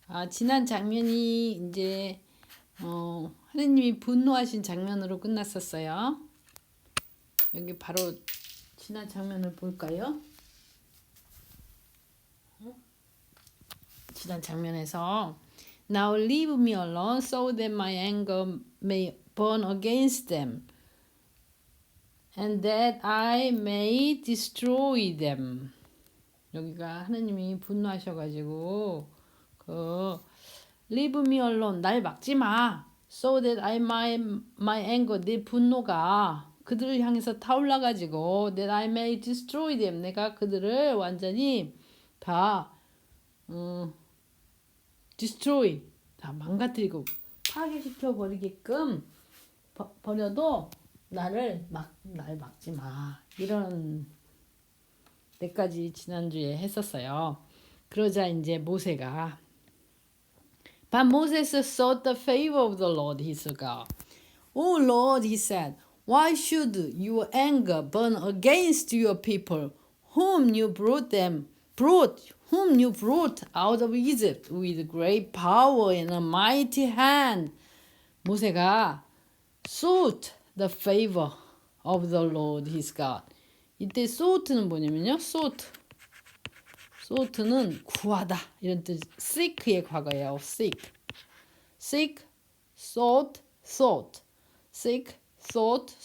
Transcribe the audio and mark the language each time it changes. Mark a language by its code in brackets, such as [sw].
[ko] 지난 장면이 이제 하느님이 분노하신 장면으로 끝났었어요. 여기 바로 지난 장면을 볼까요? 지난 장면에서 [en] Now leave me alone so that my anger may burn against them and that I may destroy them. [ko] 여기가 하느님이 분노하셔가지고 [en] Leave me alone. [ko] 날 막지 마. [en] So that my anger, [ko] 내 분노가 그들을 향해서 타올라가지고 [en] that I may destroy them. [ko] 내가 그들을 완전히 다 destroy, 다 망가뜨리고 파괴시켜 버리게끔 버려도 날 막지 마. 이런 때까지 지난주에 했었어요. 그러자 이제 모세가 [en] But Moses sought the favor of the Lord his God. O Lord, he said, why should your anger burn against your people, whom you brought out of Egypt with great power and a mighty hand? 모세가 sought the favor of the Lord his God. [ko] 이때 sought는 뭐냐면요, sought는 구하다 이런 뜻. seek의 과거예요. seek, sought, seek, sought.